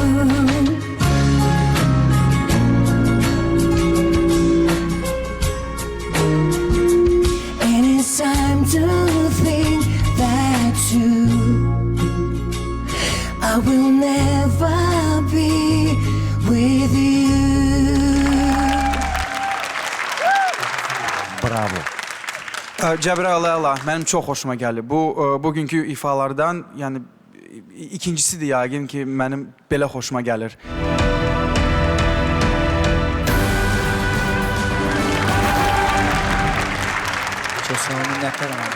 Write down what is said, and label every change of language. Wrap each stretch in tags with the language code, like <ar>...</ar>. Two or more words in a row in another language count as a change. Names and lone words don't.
<en>Time to think that I will never be with you.</en> <az>Bravo. Cəbrayıl Əla, mənim çox xoşuma gəlir. Bugünkü ifalardan, yəni ikincisidir yəqin ki, mənim belə xoşuma gəlir. Çox sağ ol, minnətdaram.</az>